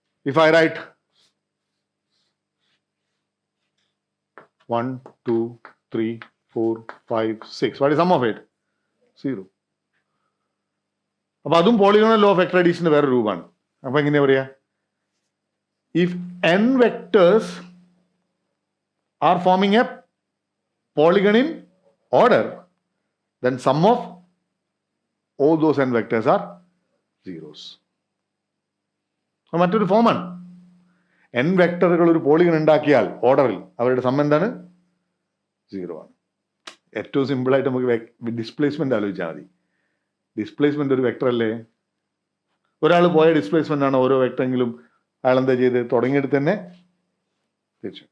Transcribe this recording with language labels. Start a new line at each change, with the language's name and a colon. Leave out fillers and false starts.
English: If I write 1, 2, 3, 4, 5, 6, what is the sum of it? 0.
Malayalam: അപ്പൊ അതും polygonal law of vector അഡീഷന്റെ വേറെ രൂപമാണ്. അപ്പൊ എങ്ങനെയാ പറയാ?
English: If n vectors are forming a polygon in order, then sum of all those n vectors are zeros.
Malayalam: മറ്റൊരു ഫോമാണ്. n വെക്ടറുകൾ ഒരു പോളിഗൺ ഉണ്ടാക്കിയാൽ ഓർഡറിൽ അവരുടെ സം എന്താണ്? 0 ആണ്. ഏറ്റവും സിമ്പിൾ ആയിട്ട് നമുക്ക് ഡിസ്പ്ലേസ്മെന്റ് ആലോചിച്ചാൽ മതി. ഡിസ്പ്ലേസ്മെന്റ് ഒരു വെക്ടർ അല്ലേ? ഒരാൾ പോയ ഡിസ്പ്ലേസ്മെന്റ് ആണ് ഓരോ വെക്ടറെങ്കിലും അയാൾ എന്താ ചെയ്ത് തുടങ്ങിയെടുത്ത് തന്നെ തിരിച്ചു.